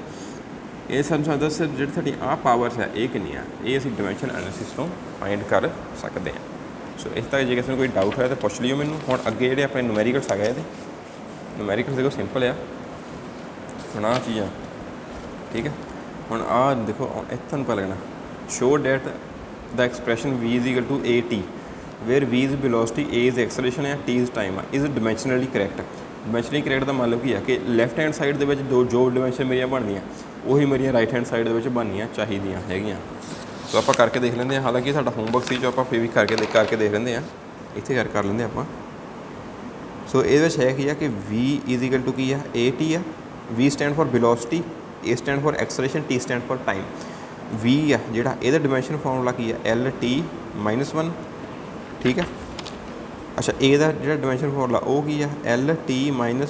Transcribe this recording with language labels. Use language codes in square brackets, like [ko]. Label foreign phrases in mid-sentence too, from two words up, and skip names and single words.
[pa] ਇਹ ਸਾਨੂੰ ਦੱਸ ਜਿਹੜੀ ਸਾਡੀ ਆਹ ਪਾਵਰਸ ਹੈ ਇਹ ਕਿੰਨੀਆਂ, ਇਹ ਅਸੀਂ [en] dimension analysis [pa] ਤੋਂ ਫਾਈਂਡ ਕਰ ਸਕਦੇ ਹਾਂ। ਸੋ ਇਸ ਤਰ੍ਹਾਂ ਜੇ ਕਿਸੇ ਨੂੰ ਕੋਈ ਡਾਊਟ ਹੋਇਆ ਤਾਂ ਪੁੱਛ ਲਿਓ ਮੈਨੂੰ। ਹੁਣ ਅੱਗੇ ਜਿਹੜੇ ਆਪਣੇ ਨੂਮੈਰੀਕਲਸ ਆ ਗਏ, ਇਹਦੇ ਨੂਮੈਰੀਕਲਸ ਦੇਖੋ ਸਿੰਪਲ ਆ, ਹੁਣ ਆਹ ਚੀਜ਼ਾਂ। ਠੀਕ ਹੈ, ਹੁਣ ਆਹ ਦੇਖੋ ਇੱਥੇ ਤੁਹਾਨੂੰ ਪਤਾ ਲੱਗਣਾ, [en] show that the expression v is equal to at where v is velocity, a is acceleration ਹੈ, t is time is dimensionally correct। dimensionally correct [pa] ਦਾ ਮਤਲਬ ਕੀ ਹੈ ਕਿ [en] left hand side [pa] ਦੇ ਵਿੱਚ ਜੋ ਡਿਮੈਂਸ਼ਨ ਮੇਰੀਆਂ ਬਣਦੀਆਂ ਉਹੀ ਮੇਰੀਆਂ [en] right hand side [pa] ਦੇ ਵਿੱਚ ਬਣਨੀਆਂ ਚਾਹੀਦੀਆਂ ਹੈਗੀਆਂ। ਸੋ ਆਪਾਂ ਕਰਕੇ ਦੇਖ ਲੈਂਦੇ ਹਾਂ, ਹਾਲਾਂਕਿ ਸਾਡਾ ਹੋਮਵਰਕ ਸੀ ਜੋ ਆਪਾਂ ਫਿਰ ਵੀ ਕਰਕੇ ਦੇਖ ਲੈਂਦੇ ਹਾਂ, ਇੱਥੇ ਕਰ ਲੈਂਦੇ ਆਪਾਂ। ਸੋ ਇਹਦੇ ਵਿੱਚ ਹੈ ਕੀ ਆ ਕਿ [en] v is equal to [pa] ਕੀ ਆ at ਆ, [en] v stand for velocity, a stand for acceleration, t stand for time. [pa] v ਆ ਜਿਹੜਾ ਇਹਦਾ [en] dimension formula [pa] ਕੀ ਆ [en] lt minus [pa] 1। ਠੀਕ ਹੈ, ਅੱਛਾ a ਦਾ ਜਿਹੜਾ [en] dimension formula [pa] ਉਹ ਕੀ ਆ [en] lt minus